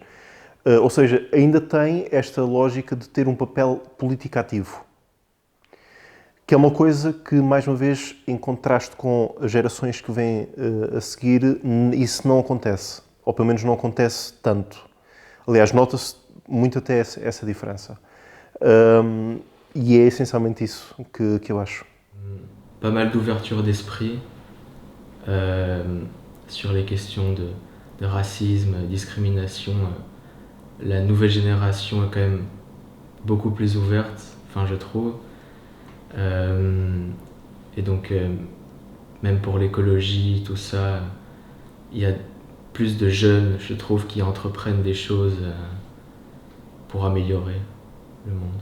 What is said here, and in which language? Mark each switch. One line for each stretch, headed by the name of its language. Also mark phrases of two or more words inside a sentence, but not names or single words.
Portuguese: Ou seja, ainda tem esta lógica de ter um papel político ativo, que é uma coisa que, mais uma vez, em contraste com as gerações que vêm a seguir, isso não acontece, ou pelo menos não acontece tanto. Aliás, nota-se muito até essa diferença. E é essencialmente isso que eu acho.
French: Pas mal d'ouverture d'esprit sur les questions de racisme, discrimination. La nouvelle génération est quand même beaucoup plus ouverte, enfin je trouve. Et donc, même pour l'écologie, tout ça, il y a plus de jeunes, je trouve, qui entreprennent des choses pour améliorer le monde.